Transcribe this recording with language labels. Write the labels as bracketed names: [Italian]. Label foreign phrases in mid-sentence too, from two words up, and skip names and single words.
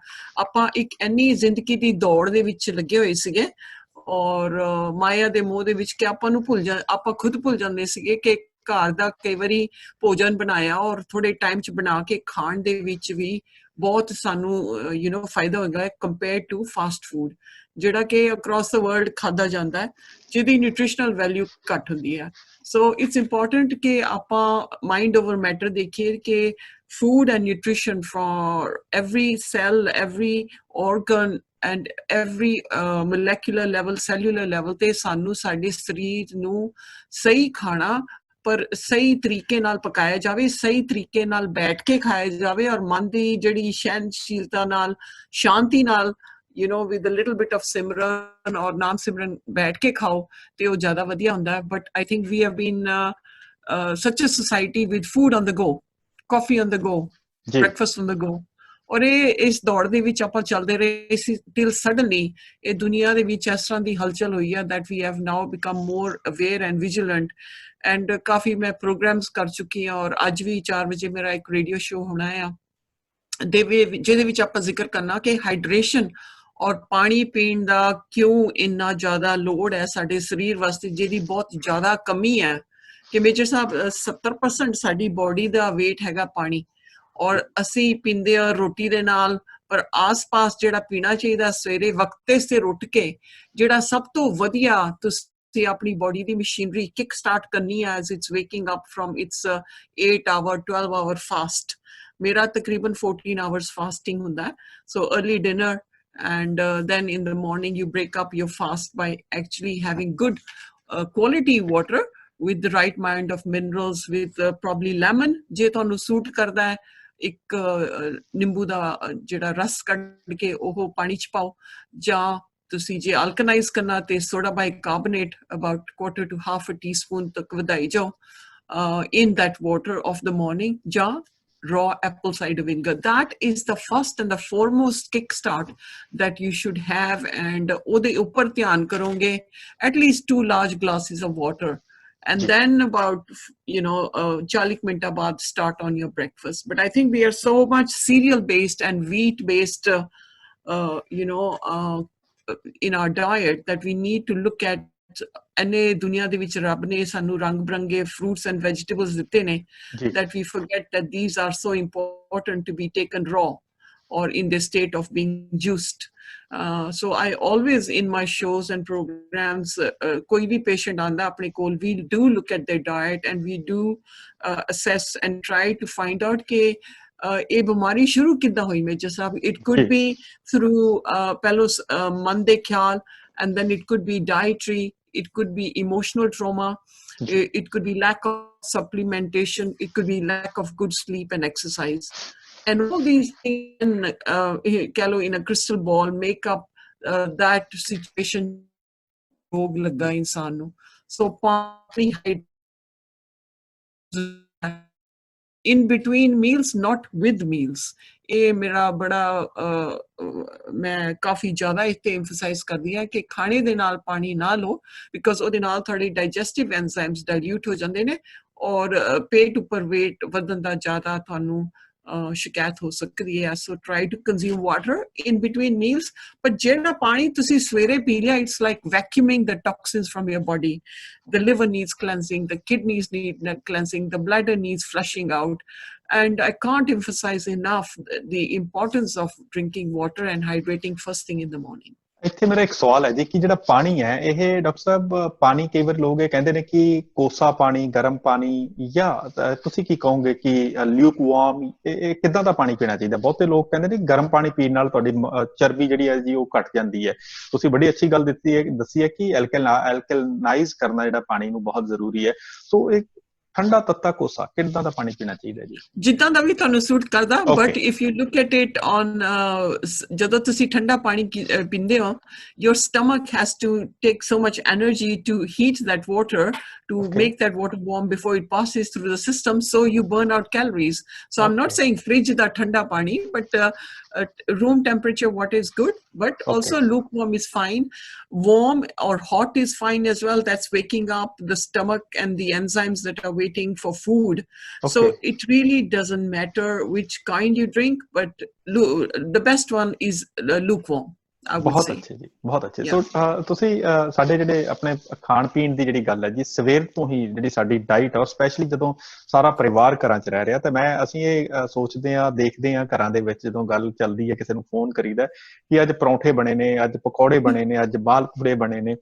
[Punjabi] ਆਪਾਂ ਇੱਕ ਇੰਨੀ ਜ਼ਿੰਦਗੀ ਦੀ ਦੌੜ ਦੇ ਵਿੱਚ ਲੱਗੇ ਹੋਏ ਸੀਗੇ ਔਰ ਮਾਇਆ ਦੇ ਮੋਹ ਦੇ ਵਿੱਚ ਕਿ ਆਪਾਂ ਖੁਦ ਭੁੱਲ ਜਾਂਦੇ ਸੀਗੇ ਕਿ ਘਰ ਦਾ ਕਈ ਵਾਰੀ ਭੋਜਨ ਬਣਾਇਆ ਔਰ ਥੋੜੇ ਟਾਈਮ 'ਚ ਬਣਾ ਕੇ ਖਾਣ ਦੇ ਵਿੱਚ ਵੀ ਬਹੁਤ ਸਾਨੂੰ ਫਾਇਦਾ ਹੁੰਦਾ ਹੈ [English] compare to fast food, [Punjabi] ਜਿਹੜਾ ਕਿ [English] across the world [Punjabi] ਖਾਧਾ ਜਾਂਦਾ ਹੈ, ਜਿਹਦੀ [English] nutritional value [Punjabi] ਘੱਟ ਹੁੰਦੀ ਹੈ। [English] So it's important [Punjabi] ਕਿ ਆਪਾਂ [English] mind over matter [Punjabi] ਦੇਖੀਏ ਕਿ [English] food and nutrition for every cell, every organ and every molecular level, cellular level [Punjabi] ਤੇ ਸਾਨੂੰ ਸਾਡੇ ਸਰੀਰ ਨੂੰ ਸਹੀ ਖਾਣਾ ਪਰ ਸਹੀ ਤਰੀਕੇ ਨਾਲ ਪਕਾਇਆ ਜਾਵੇ, ਸਹੀ ਤਰੀਕੇ ਨਾਲ ਬੈਠ ਕੇ ਖਾਇਆ ਜਾਵੇ, ਔਰ ਮਨ ਦੀ ਜਿਹੜੀ ਸਹਿਨਸ਼ੀਲਤਾ ਨਾਲ, ਸ਼ਾਂਤੀ ਨਾਲ [English] with a little bit of [Punjabi] ਸਿਮਰਨ ਔਰ ਨਾਮ ਸਿਮਰਨ ਬੈਠ ਕੇ ਖਾਓ ਤੇ ਉਹ ਜ਼ਿਆਦਾ ਵਧੀਆ ਹੁੰਦਾ ਹੈ। [English] But I think we have been such a society with food on the go, coffee on the go, breakfast on the go, [Punjabi] ਔਰ ਇਸ ਦੌੜ ਦੇ ਵਿੱਚ ਆਪਾਂ ਚੱਲਦੇ ਰਹੇ ਸੀ [English] till suddenly [Punjabi] ਇਹ ਦੁਨੀਆ ਦੇ ਵਿੱਚ ਇਸ ਤਰ੍ਹਾਂ ਦੀ ਹਲਚਲ ਹੋਈ ਹੈ [English] that we have now become more aware and vigilant, and [Punjabi] ਕਾਫੀ ਮੈਂ ਪ੍ਰੋਗਰਾਮਸ ਕਰ ਚੁੱਕੀ ਹਾਂ, ਔਰ ਅੱਜ ਵੀ 4 ਵਜੇ ਮੇਰਾ ਇੱਕ [English] radio show [Punjabi] ਹੋਣਾ ਆ ਜਿਹਦੇ ਵਿੱਚ ਆਪਾਂ ਜ਼ਿਕਰ ਕਰਨਾ ਕਿ ਹਾਈਡਰੇਸ਼ਨ ਔਰ ਪਾਣੀ ਪੀਣ ਦਾ ਕਿਉਂ ਇੰਨਾ ਜ਼ਿਆਦਾ ਲੋੜ ਹੈ ਸਾਡੇ ਸਰੀਰ ਵਾਸਤੇ, ਜਿਹਦੀ ਬਹੁਤ ਜ਼ਿਆਦਾ ਕਮੀ ਹੈ। ਕਿ ਮੇਜਰ ਸਾਹਿਬ 70% ਸਾਡੀ ਬੋਡੀ ਦਾ ਵੇਟ ਹੈਗਾ ਪਾਣੀ, ਔਰ ਅਸੀਂ ਪੀਂਦੇ ਆ ਰੋਟੀ ਦੇ ਨਾਲ, ਪਰ ਆਸ-ਪਾਸ ਜਿਹੜਾ ਪੀਣਾ ਚਾਹੀਦਾ ਸਵੇਰੇ ਵਕਤੇ ਸੇ ਉੱਠ ਕੇ, ਜਿਹੜਾ ਸਭ ਤੋਂ ਵਧੀਆ ਤੁਸੀਂ ਆਪਣੀ ਬੋਡੀ ਦੀ ਮਸ਼ੀਨਰੀ [English] kick start [Punjabi] ਕਰਨੀ ਹੈ [English] as it's waking up from its 8 hour 12 hour fast. [Punjabi] ਮੇਰਾ ਤਕਰੀਬਨ [English] 14 hours fasting ਹੁੰਦਾ, so early dinner and then in the morning you break up your fast by actually having good quality water with the right amount of minerals, with probably lemon [Punjabi] ਜੇ ਤੁਹਾਨੂੰ ਸੂਟ ਕਰਦਾ ਹੈ, ਇੱਕ ਨਿੰਬੂ ਦਾ ਜਿਹੜਾ ਰਸ ਕੱਢ ਕੇ ਉਹ ਪਾਣੀ ਚ ਪਾਓ, ਜਾਂ ਤੁਸੀਂ ਜੇ ਅਲਕਨਾਈਜ਼ ਕਰਨਾ ਤੇ ਸੋਡਾ ਬਾਈਕਾਰਬੋਨੇਟ [English] about quarter to half a teaspoon [Punjabi] ਤੱਕ ਵਧਾਈ ਜਾਓ [English] in that water of the morning, ਜਾਂ raw apple cider vinegar. That is the first and the foremost kickstart that you should have, and [Punjabi] ਉਹਦੇ ਉੱਪਰ ਧਿਆਨ ਕਰੋਗੇ [English] at least 2 large glasses of water, and then about 40 minutes baad start on your breakfast. But I think we are so much cereal based and wheat based in our diet that we need to look at [Punjabi] ਅਨੇ ਦੁਨੀਆ ਦੇ ਵਿੱਚ ਰੱਬ ਨੇ ਸਾਨੂੰ ਰੰਗ ਬਰੰਗੇ [English] fruits and vegetables [Punjabi] ਦਿੱਤੇ ਨੇ, [English] that we forget that these are so important to be taken raw or in the state of being juiced. So I always in my shows and programs, [Punjabi] ਕੋਈ ਭੀ patient ਆਂਦਾ ਆਪਣੇ ਕੋਲ, [English] we do look at their diet and we do assess and try to find out [Punjabi] ਕੇ ਇਹ ਬਿਮਾਰੀ ਸ਼ੁਰੂ ਕਿੱਦਾਂ ਹੋਈ ਮੇਜਰ ਸਾਹਿਬ. [English] It could be through [Punjabi] ਪਹਿਲੋਂ ਮਨ ਦੇ ਖਿਆਲ, [English] and then it could be dietary, it could be emotional trauma, it could be lack of supplementation, it could be lack of good sleep and exercise. And all these things in a crystal ball make up that situation. So in between meals, not with meals. [Punjabi] ਇਹ ਮੇਰਾ ਬੜਾ ਮੈਂ ਕਾਫੀ ਜ਼ਿਆਦਾ ਇੱਥੇ ਐਮਫਸਾਈਜ਼ ਕਰਦੀ ਹਾਂ ਕਿ ਖਾਣੇ ਦੇ ਨਾਲ ਪਾਣੀ ਨਾ ਲਓ, ਬਿਕੋਜ਼ ਉਹਦੇ ਨਾਲ ਤੁਹਾਡੇ [English] digestive enzymes [Punjabi] ਡਾਇਲੂਟ ਹੋ ਜਾਂਦੇ ਨੇ ਔਰ ਪੇਟ ਉੱਪਰ weight ਵਧਣ ਦਾ ਜ਼ਿਆਦਾ ਤੁਹਾਨੂੰ ਸ਼ਿਕਾਇਤ ਹੋ ਸਕਦੀ ਹੈ. [English] So try to consume water in between meals. But [Punjabi] ਜਿਹੜਾ ਪਾਣੀ ਤੁਸੀਂ ਸਵੇਰੇ ਪੀ ਲਿਆ, [English] it's like vacuuming the toxins from your body. The liver needs cleansing, the kidneys need cleansing, the bladder needs flushing out. And I can't emphasize enough the importance of drinking water and hydrating first thing in the morning. [Punjabi] ਇੱਥੇ ਮੇਰਾ ਇੱਕ ਸਵਾਲ ਹੈ ਜੀ ਕਿ ਜਿਹੜਾ ਪਾਣੀ ਹੈ ਇਹ ਡਾਕਟਰ ਸਾਹਿਬ, ਪਾਣੀ ਕਈ ਵਾਰ ਲੋਕ ਇਹ ਕਹਿੰਦੇ ਨੇ ਕਿ ਕੋਸਾ ਪਾਣੀ, ਗਰਮ ਪਾਣੀ, ਜਾਂ ਤੁਸੀਂ ਕੀ ਕਹੋਗੇ ਕਿ [English] luke warm, [Punjabi] ਇਹ ਕਿੱਦਾਂ ਦਾ ਪਾਣੀ ਪੀਣਾ ਚਾਹੀਦਾ? ਬਹੁਤੇ ਲੋਕ ਕਹਿੰਦੇ ਨੇ ਗਰਮ ਪਾਣੀ ਪੀਣ ਨਾਲ ਤੁਹਾਡੀ ਚਰਬੀ ਜਿਹੜੀ ਹੈ ਜੀ ਉਹ ਘਟ ਜਾਂਦੀ ਹੈ. ਤੁਸੀਂ ਬੜੀ ਅੱਛੀ ਗੱਲ ਦੱਸੀ ਹੈ ਕਿ ਐਲਕਲਾਈਜ਼ ਕਰਨਾ ਜਿਹੜਾ ਪਾਣੀ ਨੂੰ ਬਹੁਤ ਜ਼ਰੂਰੀ ਹੈ. ਸੋ ਇਹ ਠੰਡਾ ਤੱਤਾ ਕੋਸਾ ਕਿੱਦਾਂ ਦਾ ਪਾਣੀ ਪੀਣਾ ਚਾਹੀਦਾ ਜੀ? ਜਿੱਦਾਂ ਦਾ ਵੀ ਤੁਹਾਨੂੰ ਸੂਟ ਕਰਦਾ. [English] But if you look at it on, [Punjabi] ਜਦੋਂ ਤੁਸੀਂ ਠੰਡਾ ਪਾਣੀ ਪੀਂਦੇ ਹੋ, [English] your stomach has to take so much energy to heat that water, to make that water warm before it passes through the system, so you burn out calories. So I'm not saying [Punjabi] fridge da thanda pani, [English] but room temperature water is good, but also lukewarm is fine. Warm or hot is fine as well. That's waking up the stomach and the enzymes that are waiting for food. So it really doesn't matter which kind you drink, but the best one is lukewarm. [Punjabi] ਬਹੁਤ ਅੱਛੇ ਜੀ, ਬਹੁਤ ਅੱਛੇ. ਸੋ ਤੁਸੀਂ ਸਾਡੇ ਜਿਹੜੇ ਆਪਣੇ ਖਾਣ ਪੀਣ ਦੀ ਜਿਹੜੀ ਗੱਲ ਹੈ ਜੀ, ਸਵੇਰ ਤੋਂ ਹੀ ਜਿਹੜੀ ਸਾਡੀ ਡਾਈਟ ਹੈ, ਸਪੈਸ਼ਲੀ ਜਦੋਂ ਸਾਰਾ ਪਰਿਵਾਰ ਘਰਾਂ 'ਚ ਰਹਿ ਰਿਹਾ, ਤਾਂ ਅਸੀਂ ਇਹ ਸੋਚਦੇ ਹਾਂ, ਦੇਖਦੇ ਹਾਂ ਘਰਾਂ ਦੇ ਵਿੱਚ ਜਦੋਂ ਗੱਲ ਚੱਲਦੀ ਹੈ, ਕਿਸੇ ਨੂੰ ਫੋਨ ਕਰੀਦਾ ਕਿ ਅੱਜ ਪਰੌਂਠੇ ਬਣੇ ਨੇ, ਅੱਜ ਪਕੌੜੇ ਬਣੇ ਨੇ, ਅੱਜ ਮਾਲਪੂੜੇ ਬਣੇ ਨੇ.